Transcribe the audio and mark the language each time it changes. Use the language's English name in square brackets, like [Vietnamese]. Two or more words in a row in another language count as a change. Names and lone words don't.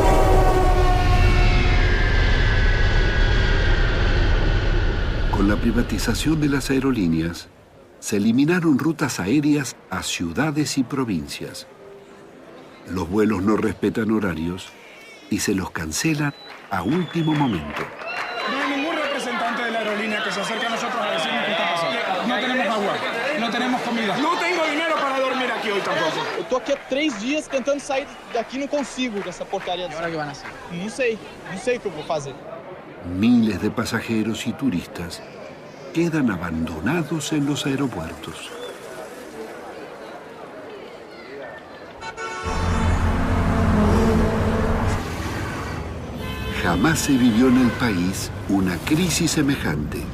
[Spanish] Con la privatización de las aerolíneas, se eliminaron rutas aéreas a ciudades y provincias. Los vuelos no respetan horarios y se los cancelan a último momento. No hay ningún representante de la aerolínea que se acerque a nosotros a decirnos qué está pasando. No tenemos agua, no tenemos comida. No tengo dinero para dormir aquí hoy tampoco. [Portuguese] Eu tô aqui há 3 dias tentando sair daqui, não consigo dessa porcaria. [Spanish] ¿Y ahora qué van a hacer? [Portuguese] Não sei o que eu vou fazer. [Spanish] Miles de pasajeros y turistas quedan abandonados en los aeropuertos. Jamás se vivió en el país una crisis semejante.